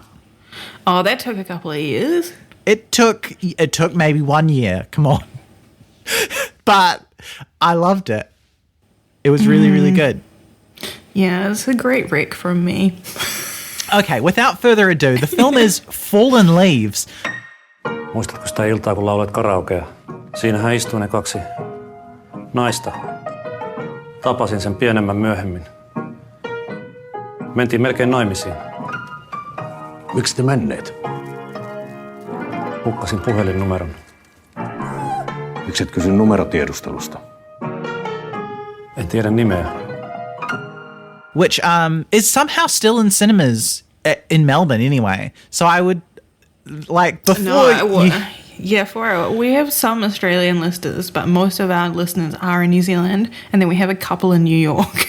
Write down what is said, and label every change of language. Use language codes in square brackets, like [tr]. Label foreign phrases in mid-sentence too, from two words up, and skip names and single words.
[en] Oh, that took a couple of years. It took maybe 1 year. Come on. But I loved it. It was really, really good. Yeah, it's a great rec from me. Okay, without further ado, the film is Fallen Leaves. [fi] Muistatko sitä iltaa, kun lauloit karaokea? Siinähän istui ne kaksi naista. Tapasin sen pienemmän myöhemmin. Mentiin melkein naimisiin. Miksi te menneet? Hukkasin puhelinnumeron. Miksi et kysy numerotiedustelusta? En tiedä nimeä. [en] Which is somehow still in cinemas in Melbourne anyway. So I would, like, before... We have some Australian listeners, but most of our listeners are in New Zealand, and then we have a couple in New York.